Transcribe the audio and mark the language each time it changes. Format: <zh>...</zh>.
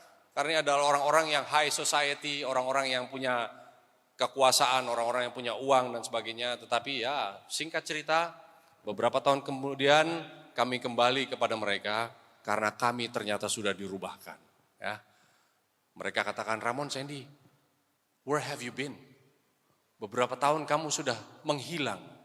<id>Karena ini adalah orang-orang yang</id> <en>high society,</en> <id>orang-orang yang punya kekuasaan, orang-orang yang punya uang dan sebagainya. Tetapi ya singkat cerita, beberapa tahun kemudian kami kembali kepada mereka karena kami ternyata sudah dirubahkan. Ya. Mereka katakan,</id> <en>Ramon, Sandy, where have you been?</en> <id>Beberapa tahun kamu sudah menghilang.</id>